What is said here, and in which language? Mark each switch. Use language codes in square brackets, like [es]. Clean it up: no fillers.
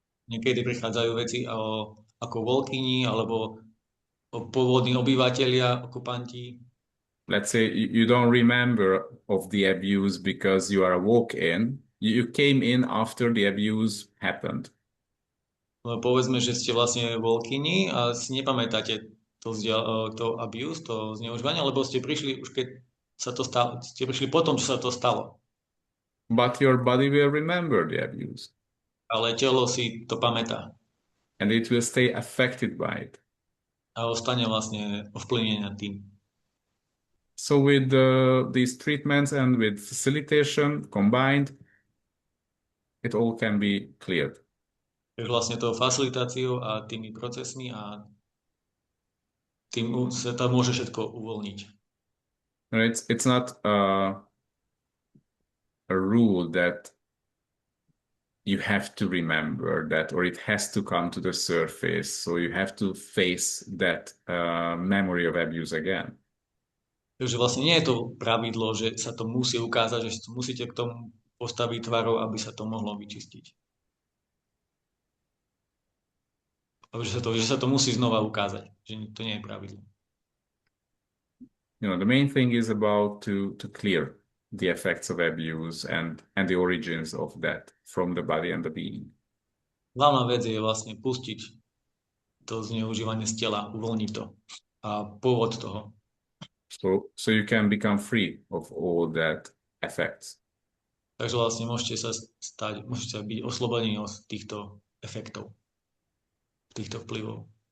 [sk] Niekedy prichádzajú veci ako walk-ini alebo pôvodní obyvatelia, okupanti. [en] Let's say you don't remember of the abuse because you are a walk-in. You came in after the abuse happened. [sk] Povedzme, že ste vlastne walk-ini a si nepamätáte to abuse, to zneužívanie, lebo ste prišli už keď sa to stalo, ste prišli potom, čo sa to stalo. [en] But your body will remember the abuse. [sk] Ale telo si to pamätá. [en] And it will stay affected by it. [sk] A ostane vlastne ovplyvnené tým. [en] So with these treatments and with facilitation combined, it all can be cleared. [sk] Takže vlastne tou facilitáciou a tými procesmi a tým sa to môže všetko uvoľniť. [en] It's not a rule that you have to remember that, or it has to come to the surface. So you have to face that memory of abuse again. [sk] Takže vlastne nie je to pravidlo, že sa to musí ukázať, že musíte k tomu postaviť tvárou, aby sa to mohlo vyčistiť. Že sa to musí znova ukázať, že to nie je pravidlo. [en] The main thing is about to clear the effects of abuse and the origins of that from the body and the being. [sk] Hlavná vec je vlastne pustiť to zneužívanie z tela, uvoľniť to a pôvod toho. [en] So you can become free of all that effects. [sk] Takže vlastne môžete byť oslobodení od týchto efektov, týchto vplyvov.